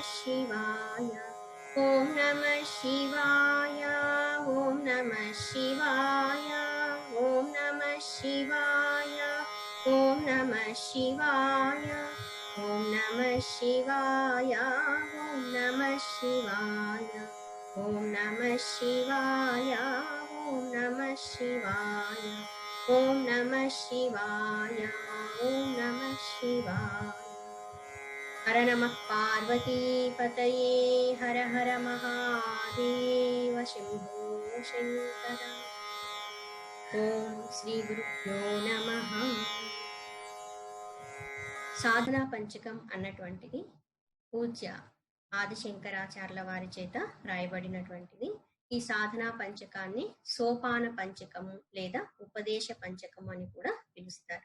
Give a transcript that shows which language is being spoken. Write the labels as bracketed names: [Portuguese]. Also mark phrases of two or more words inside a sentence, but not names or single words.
[Sanskrit] शिवाय ॐ नमः शिवाय ॐ नमः शिवाय ॐ नमः शिवाय ॐ नमः शिवाय ॐ नमः शिवाय ॐ नमः शिवाय ॐ नमः शिवाय ॐ नमः शिवाय ॐ नमः शिवाय ॐ नमः शिवाय। हर नमः पार्वती पतये हर हर महादेव शंभो शंकर। ओम श्री गुरुभ्यो नमः। [Telugu] సాధనా పంచకం అన్నటువంటిది పూజ్య ఆదిశంకరాచార్యుల వారి చేత రాయబడినటువంటిది. ఈ సాధనా పంచకాన్ని సోపాన పంచకము లేదా ఉపదేశ పంచకము అని కూడా పిలుస్తారు.